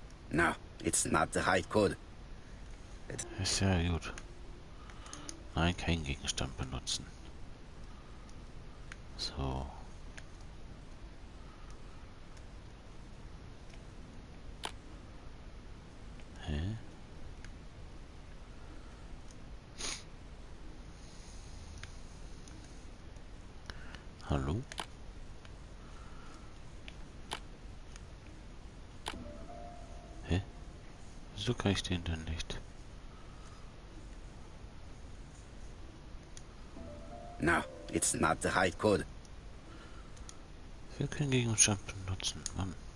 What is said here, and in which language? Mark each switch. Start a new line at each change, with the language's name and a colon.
English: No, it's not the right code.
German: Ist ja gut. Nein, keinen Gegenstand benutzen. So. Hä? Hallo? Hä? Wieso kann ich den denn nicht?
English: No, it's not the right code.
German: Ich will keinen Gegenstand benutzen, Mann.